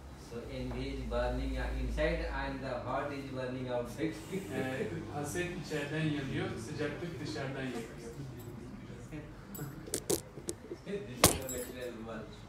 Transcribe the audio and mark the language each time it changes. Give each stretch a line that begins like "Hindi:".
English: So envy is burning inside and the heart is burning outside.
Turkish: Haset içeriden yanıyor, sıcaklık dışarıdan yakıyor.
English: This is the material world.